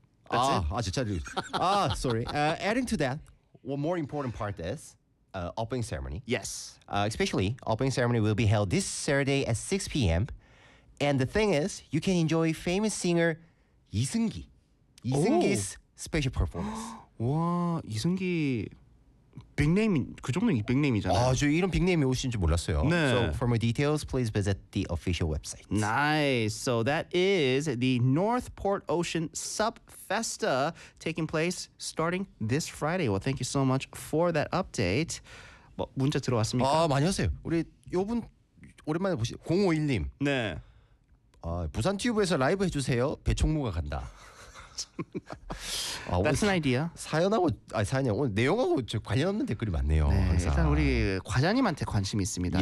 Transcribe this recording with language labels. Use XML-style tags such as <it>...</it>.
<en>That's it.</en> <ko>아, 진짜. 아,</ko> <en>sorry. Adding to that, one more important part is opening ceremony. Yes. Especially, opening ceremony will be held this Saturday at 6 p.m. And the thing is, you can enjoy famous singer 이승기. 이승기's special performance.</en> <ko>와, 이승기 빅네임, 그 정도는 빅네임이잖아요. 아, 저 이런 빅네임이 오신 줄 몰랐어요. 네.</ko> <en>So, for more details, please visit the official website. Nice. So, that is the North Port Ocean Sup Festa taking place starting this Friday. Well, thank you so much for that update.</en> <ko>뭐, 문자 들어왔습니까? 아, 많이 하세요. 우리 요분 오랜만에 보시 051님. 네. 아, 부산 튜브에서 라이브 해주세요. 배총무가 간다.</ko> <en>That's an idea.</en> <ko>사연하고 아 사연이 오늘 내용하고 좀 관련 없는 댓글이 많네요. 네, 일단 우리 과장님한테 관심이 있습니다.</ko>